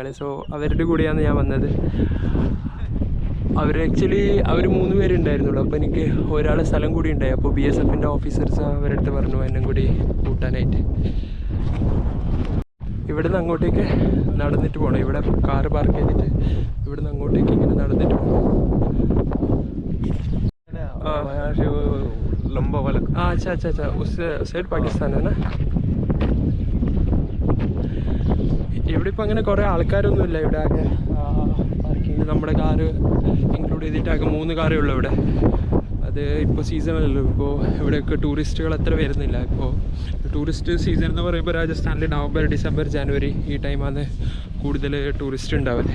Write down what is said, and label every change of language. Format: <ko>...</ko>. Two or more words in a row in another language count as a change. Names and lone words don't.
<ml>സോ അവരുടെ കൂടെയാണ് ഞാൻ വന്നത്. അവർ 3 പേരുണ്ടായിരുന്നുള്ളൂ. അപ്പോൾ എനിക്ക് ഒരാളെ സ്ഥലം കൂടി ഉണ്ടായി. അപ്പോൾ BSFൻ്റെ ഓഫീസേഴ്സ് അവരുടെ അടുത്ത് പറഞ്ഞു എന്നെ കൂടി കൂട്ടാനായിട്ട്. ഇവിടുന്ന് അങ്ങോട്ടേക്ക് നടന്നിട്ട് പോകണം. ഇവിടെ കാറ് പാർക്ക് ചെയ്തിട്ട് ഇവിടുന്ന് അങ്ങോട്ടേക്ക് ഇങ്ങനെ നടന്നിട്ട് പോകണം.</ml> <hi>लंबा वाला. अच्छा उस साइड पाकिस्तान है ना.</hi> <ml>ഇവിടെ ഇപ്പോൾ അങ്ങനെ കുറേ ആൾക്കാരൊന്നുമില്ല. ഇവിടെ ആകെ പാർക്കിങ്ങിൽ നമ്മുടെ കാറ് ഇൻക്ലൂഡ് ചെയ്തിട്ട് ആകെ 3 കാറേ ഉള്ളൂ ഇവിടെ. അത് ഇപ്പോൾ സീസണല്ലല്ലോ. ഇപ്പോൾ ഇവിടെയൊക്കെ ടൂറിസ്റ്റുകൾ അത്ര വരുന്നില്ല. ഇപ്പോൾ</ml> <en>tourist season</en> <ml>എന്ന് പറയുമ്പോൾ രാജസ്ഥാനിൽ നവംബർ ഡിസംബർ ജനുവരി ഈ ടൈമാണ് കൂടുതൽ ടൂറിസ്റ്റ് ഉണ്ടാവല്.</ml>